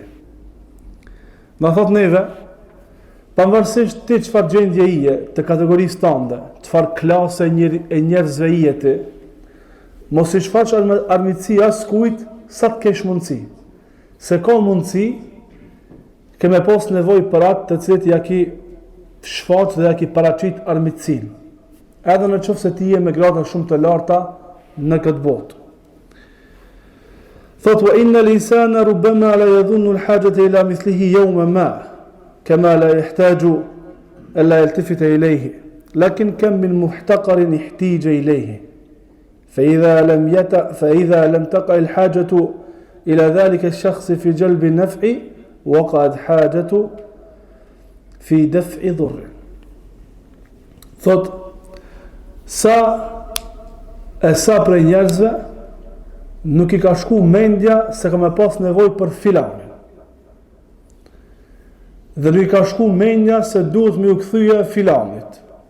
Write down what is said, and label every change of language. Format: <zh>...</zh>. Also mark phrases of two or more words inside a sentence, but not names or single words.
<sq>Na thot neve, pavarësisht ti çfarë gjendje je të kategorisë tënde, çfarë klase e njerëzve jeti, mos i shfaq armiqësi as kujt sa të kesh mundësi. Se ka mundësi, ke me pas nevojë për atë të cilët ja ki shfaq dhe ja ki paraqit armiqësinë. Edhe në qoftë se ti je me grada shumë të larta në këtë botë.</sq> <ar>Thot وإن الإنسان ربما لا يظن الحاجة إلى مثله يوما ما كما لا يحتاج ألا يلتفت إليه لكن كم من محتقر احتيج إليه فإذا لم تقع الحاجة إلى ذلك الشخص في جلب النفع وقعت الحاجة في دفع الضر.</ar> <sq>Thot sa për njerëzve nuk i ka shku mendja se ka me pas nevoj për filanin. Dhe nuk i ka shku mendja se duhet me u këthyja filanit.</sq>